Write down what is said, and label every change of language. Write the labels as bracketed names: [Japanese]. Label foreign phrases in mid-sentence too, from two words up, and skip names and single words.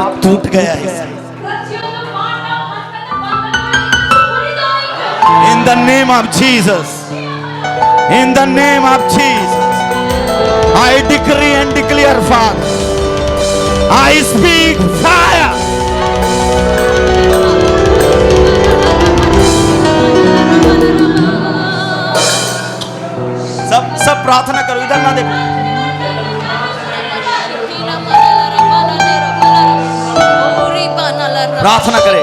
[Hindi] टूट गया है [Kannada] ಪ್ರತಿಯೊಂದು ಪಾಠ ಮತ್ತೊಂದು ಬಂಧನಗಳಿಂದ ಮುರಿದೋಯಿತು. [English] In the name of Jesus. In the name of Jesus. I decree and declare, Father. I speak fire. [Hindi] सब प्रार्थना करो, इधर ना देखो। प्रार्थना करें।